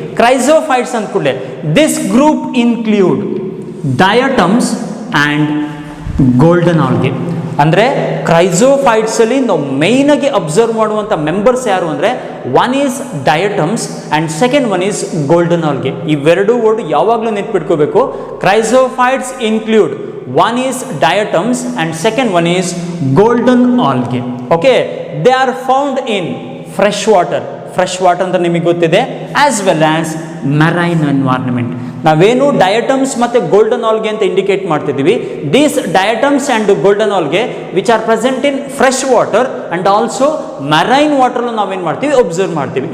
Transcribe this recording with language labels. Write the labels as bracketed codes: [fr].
[en] chrysophytes [kn] ಅಂದ ಕೂಡಲೇ [en] This group include diatoms and golden algae. [kn] ಅಂದರೆ ಕ್ರೈಸೋಫೈಟ್ಸ್ ಅಲ್ಲಿ ನಾವು ಮೈನ್ ಆಗಿ ಅಬ್ಸರ್ವ್ ಮಾಡುವಂಥ ಮೆಂಬರ್ಸ್ ಯಾರು ಅಂದರೆ one is ಡಯಟಮ್ಸ್ and second one is golden algae. ಇವೆರಡೂ ವರ್ಡ್ ಯಾವಾಗಲೂ ನೆನ್ಪಿಟ್ಕೋಬೇಕು. [en] Chrysophytes include one is diatoms and second one is golden algae. Okay, they are found in fresh water [kn] ಅಂತ ನಿಮಗೆ ಗೊತ್ತಿದೆ, [en] As well as marine environment. [kn] ನಾವೇನು ಡಯಟಮ್ಸ್ ಮತ್ತು golden algae ಅಂತ indicate ಮಾಡ್ತಿದ್ದೀವಿ. [en] these diatoms and golden algae which are present in fresh water and also marine ವಾಟರ್ಲು [kn] ನಾವೇನು ಮಾಡ್ತೀವಿ, observe ಮಾಡ್ತೀವಿ.